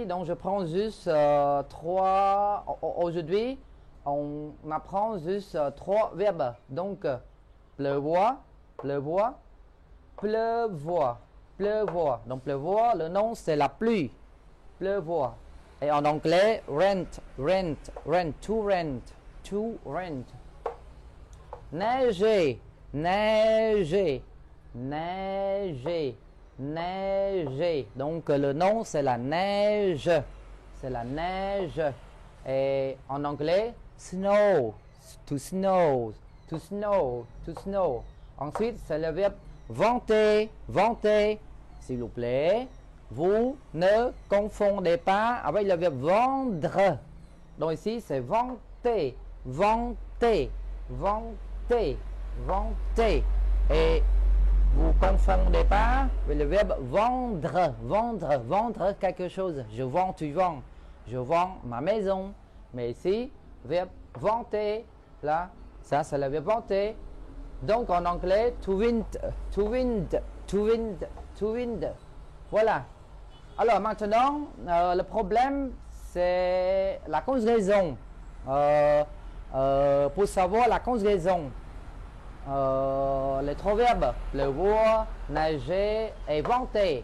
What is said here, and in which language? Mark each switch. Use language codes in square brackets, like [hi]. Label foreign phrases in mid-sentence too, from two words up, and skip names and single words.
[fr] Donc, je prends juste trois. Aujourd'hui, on apprend juste trois verbes. Donc, pleuvoir, pleuvoir, pleuvoir. Pleuvoir. Donc pleuvoir, le nom c'est la pluie. Pleuvoir. Et en anglais, [en] rent, rent, rent, to rent, to rent. [fr] Neiger, neiger, neiger, neiger. Donc le nom c'est la neige. C'est la neige. Et en anglais, [en] snow, to snow, to snow, to snow. [fr] Ensuite, c'est le verbe vanter, vanter. S'il vous plaît, vous ne confondez pas avec le verbe vendre. Donc ici, c'est vanter, vanter, vanter, vanter. Et vous ne confondez pas avec le verbe vendre, vendre, vendre quelque chose. Je vends, tu vends. Je vends ma maison. Mais ici, verbe vanter, là, ça c'est le verbe vanter. Donc en anglais, [en] to wind, to wind, to wind, to wind. [fr] Voilà. Alors maintenant, le problème, c'est la conjugaison. Pour savoir la conjugaison, les trois verbes, pleuvoir, neiger et vanter.